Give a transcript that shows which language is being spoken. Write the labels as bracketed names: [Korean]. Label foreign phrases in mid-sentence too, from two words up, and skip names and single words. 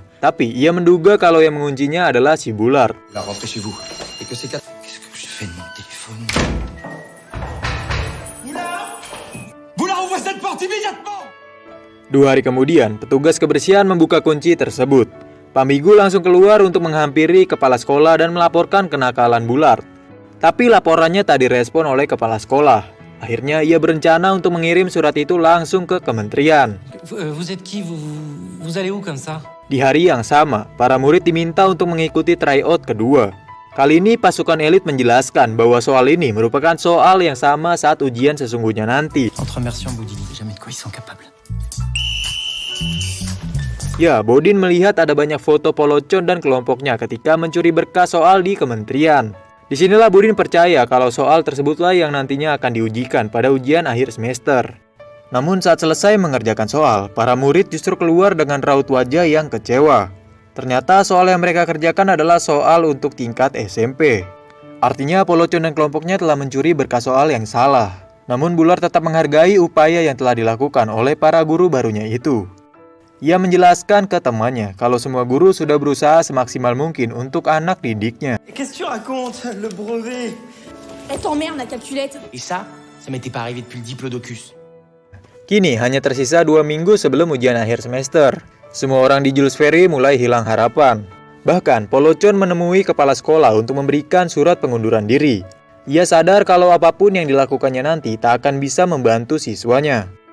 [Indonesian] Tapi ia menduga kalau yang menguncinya adalah si Bullard. Dua hari kemudian, petugas kebersihan membuka kunci tersebut. Pak Migu langsung keluar untuk menghampiri kepala sekolah dan melaporkan kenakalan Bullard. Tapi laporannya tak direspon oleh kepala sekolah. Akhirnya ia berencana untuk mengirim surat itu langsung ke kementerian. [French] Vous êtes qui? Vous allez où comme ça? [Indonesian] Di hari yang sama, para murid diminta untuk mengikuti tryout kedua. Kali ini pasukan elit menjelaskan bahwa soal ini merupakan soal yang sama saat ujian sesungguhnya nanti. [French] Entre immersion Bodini, jamais de quoi ils sont capables. [Indonesian] Ya, Bodin melihat ada banyak foto Polocon dan kelompoknya ketika mencuri berkas soal di kementerian. Disinilah Bodin percaya kalau soal tersebutlah yang nantinya akan diujikan pada ujian akhir semester. Namun saat selesai mengerjakan soal, para murid justru keluar dengan raut wajah yang kecewa. Ternyata soal yang mereka kerjakan adalah soal untuk tingkat SMP. Artinya Polocon dan kelompoknya telah mencuri berkas soal yang salah. Namun Bullard tetap menghargai upaya yang telah dilakukan oleh para guru barunya itu. Ia menjelaskan ke temannya kalau semua guru sudah berusaha semaksimal mungkin untuk anak didiknya. [French] Qu'est-ce que tu racontes? Le brevet. Elle t'emmerde la calculette. Et ça m'était pas arrivé depuis le diplodocus. [Indonesian] Kini hanya tersisa 2 minggu sebelum ujian akhir semester. Semua orang di Jules Ferry mulai hilang harapan. Bahkan Polocon menemui kepala sekolah untuk memberikan surat pengunduran diri. Ia sadar kalau apapun yang dilakukannya nanti tak akan bisa membantu siswanya.